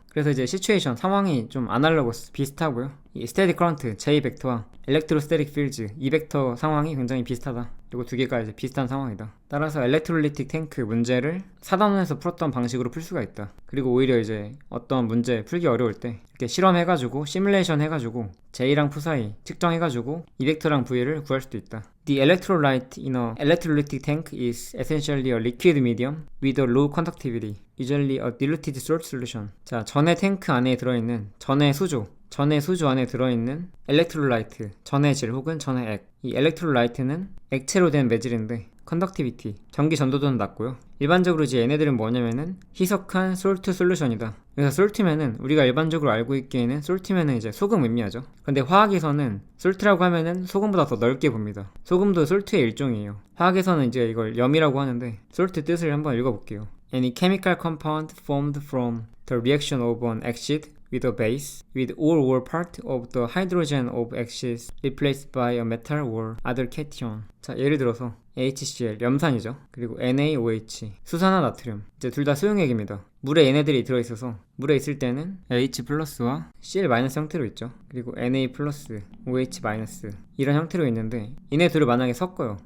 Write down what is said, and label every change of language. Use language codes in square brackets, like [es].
[ko] 그래서 이제 시츄에이션 상황이 좀 아날로거스 비슷하고요. 이 스테디 커런트 J 벡터와 엘렉트로스테릭 필즈 이 벡터 상황이 굉장히 비슷하다. 그리고 두 개가 이제 비슷한 상황이다. 따라서 엘렉트롤리틱 탱크 문제를 4단원에서 풀었던 방식으로 풀 수가 있다. 그리고 오히려 이제 어떤 문제 풀기 어려울 때 이렇게 실험해가지고 시뮬레이션 해가지고 J랑 푸사이 측정해가지고 이 벡터랑 V를 구할 수도 있다. [en] The electrolyte in a electrolytic tank is essentially a liquid medium with a low conductivity, usually a diluted salt solution. [ko] 자, 전해 탱크 안에 들어있는 전해 수조 안에 들어있는 엘렉트롤라이트, 전해질 혹은 전해액. 이 엘렉트롤라이트는 액체로 된 매질인데 컨덕티비티, 전기 전도도는 낮고요. 일반적으로 이제 얘네들은 뭐냐면은 희석한 솔트 솔루션이다. 그래서 솔트면은 우리가 일반적으로 알고 있기에는 솔트면은 이제 소금 의미하죠. 근데 화학에서는 솔트라고 하면은 소금보다 더 넓게 봅니다. 소금도 솔트의 일종이에요. 화학에서는 이제 이걸 염이라고 하는데 솔트 뜻을 한번 읽어볼게요. [en] Any chemical compound formed from the reaction of an acid with a base, with all or part of the hydrogen of acid replaced by a metal or other cation. [ko] 자, 예를 들어서 HCl, 염산이죠. 그리고 NaOH, 수산화 나트륨. 이제 둘 다 소용액입니다. 물에 얘네들이 들어있어서 물에 있을 때는 H 플러스와 Cl 마이너스 형태로 있죠. 그리고 Na 플러스, OH 마이너스 이런 형태로 있는데 얘네 둘을 만약에 섞어요.